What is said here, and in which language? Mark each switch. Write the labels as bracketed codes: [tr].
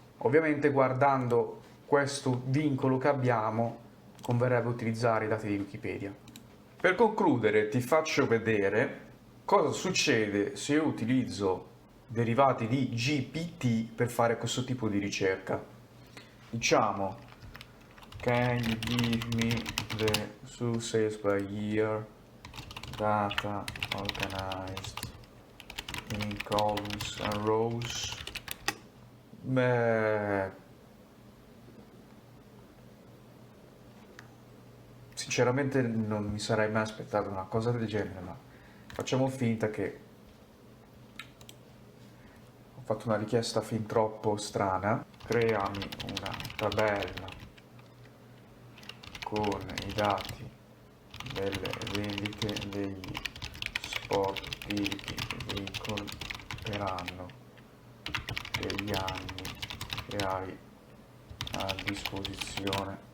[it] Ovviamente guardando questo vincolo che abbiamo converrebbe utilizzare i dati di Wikipedia. Per concludere ti faccio vedere cosa succede se io utilizzo derivati di GPT per fare questo tipo di ricerca. [en] Diciamo, can you give me the sales by year data organized in columns and rows? [it] Beh, sinceramente non mi sarei mai aspettato una cosa del genere, ma facciamo finta che fatto una richiesta fin troppo strana. Creami una tabella con i dati delle vendite degli sportivi che veicoli per anno degli anni che hai a disposizione.